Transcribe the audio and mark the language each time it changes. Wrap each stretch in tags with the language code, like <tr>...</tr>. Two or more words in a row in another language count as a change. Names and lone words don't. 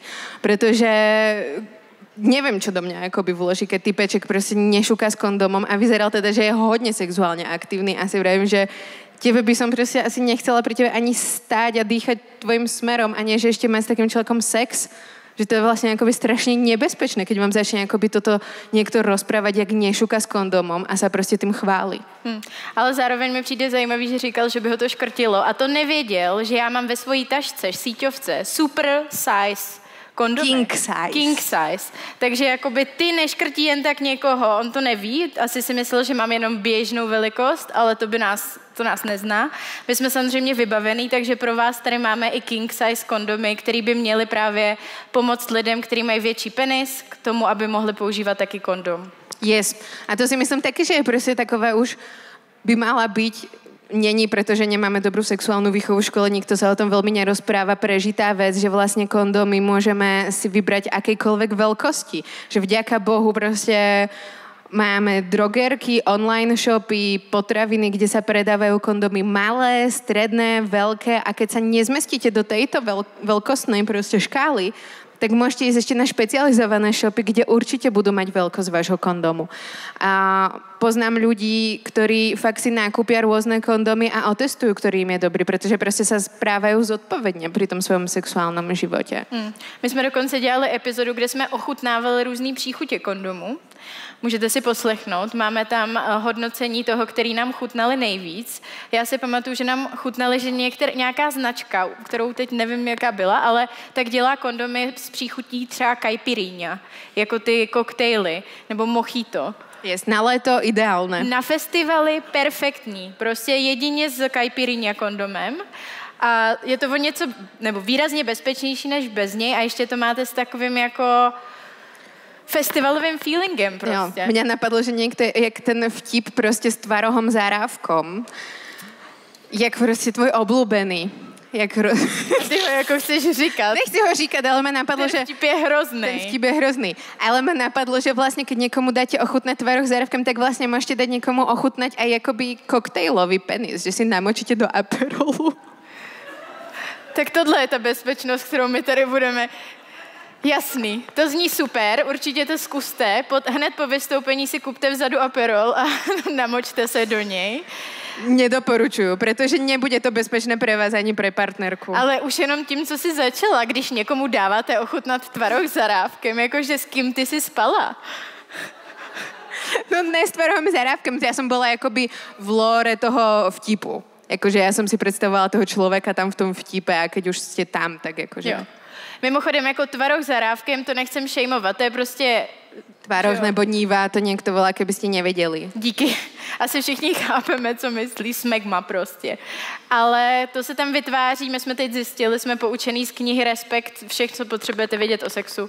<sk>Pretože neviem, čo do mňa akoby vloží, keď typeček proste nešuká s kondomom a vyzeral teda, že je hodne sexuálne aktívny a si vravím, že tebe by som proste asi nechcela pri tebe ani stáť a dýchať tvojim smerom a nie, že ešte mať s takým človekom sex, že to je vlastne akoby strašne nebezpečné, keď vám začne akoby toto niekto rozprávať, jak nešuka s kondomom a sa proste tým chváli.</sk> <cs>Ale zároveň mi přijde zajímavý, že říkal, že by ho to škrtilo a to nevěděl, že já mám ve svojí tašce, síťovce, super size kondomy.</cs> <en>King size.</en> <cs>Takže jakoby ty neškrtí jen tak někoho, on to neví, asi si myslel, že mám jenom běžnou velikost, ale to nás nezná. My jsme samozřejmě vybavený, takže pro vás tady máme i</cs> <en>king size</en> <cs>kondomy, které by měly právě pomoct lidem, kteří mají větší penis, k tomu, aby mohli používat taky kondom.</cs> <sk>Yes. A to si myslím taky, že je prostě takové už by mala byť není, pretože nemáme dobrú sexuálnu výchovu v škole, nikto sa o tom veľmi nerozpráva, prežitá vec, že vlastne kondómy môžeme si vybrať akejkoľvek veľkosti. Že vďaka Bohu proste máme drogerky, online shopy, potraviny, kde sa predávajú kondómy malé, stredné, veľké a keď sa nezmestíte do tejto veľkostnej proste škály, tak môžete ísť ešte na špecializované shopy, kde určite budú mať veľkosť vášho kondómu. A poznám ľudí, ktorí fakt si nakúpia rôzne kondómy a otestujú, ktorý im je dobrý, pretože proste sa správajú zodpovedne pri tom svojom sexuálnom živote.</sk> <cs>My jsme dokonce dělali epizodu, kde jsme ochutnávali různý příchutě kondomů. Můžete si poslechnout. Máme tam hodnocení toho, který nám chutnali nejvíc. Já si pamatuju, že nám chutnali, že nějaká značka, kterou teď nevím, jaká byla, ale tak dělá kondomy s příchutí třeba caipirinha, jako ty koktejly, nebo mojito. Jest, na léto ideálne. Na festivaly perfektní. Prostě jedině s caipirinha kondomem. A je to o něco, nebo výrazně bezpečnější než bez něj a ještě to máte s takovým jako festivalovým feelingem prostě. Jo,</cs> <sk>mňa napadlo, že niekto, jak ten vtip proste s tvarohom zárávkom. Jak proste tvoj obľúbený.</sk> <cs>Ty ho jako chceš říkat.</cs> <sk>Nechci ho říkať, ale ma napadlo, ten vtip je hrozný. Ten vtip je hrozný. Ale ma napadlo, že vlastne, keď niekomu dáte ochutnať tvaroh zárávkem, tak vlastne môžete dať niekomu ochutnať aj akoby koktejlový penis, že si namočíte do Aperolu.</sk> <cs>Tak tohle je ta bezpečnost, kterou my tady budeme. Jasný, to zní super, určitě to zkuste. Hned po vystoupení si kupte vzadu Aperol a namočte se do něj. Nedoporučuju, protože nebude to bezpečné</cs> <sk>pre vás ani pre partnerku.</sk> <cs>Ale už jenom tím, co si začala, když někomu dáváte ochutnat tvaroh zarávkem, jakože s kým ty si spala.</cs> <sk>No ne s tvarohom zarávkem, ja som bola akoby v lore toho vtipu. Jakože ja som si predstavovala toho človeka tam v tom vtipe a keď už ste tam, tak jakože... Jo.</sk> <cs>Mimochodem, jako tvaroh zarávkem, to nechcem šejmovat, to je prostě... Tvaroh nebo níva, to někdo volá, kebyste nevěděli. Díky. Asi všichni chápeme, co myslí smegma prostě. Ale to se tam vytváří, my jsme teď zjistili, jsme poučený z knihy Respekt, všech, co potřebujete vědět o sexu.</cs>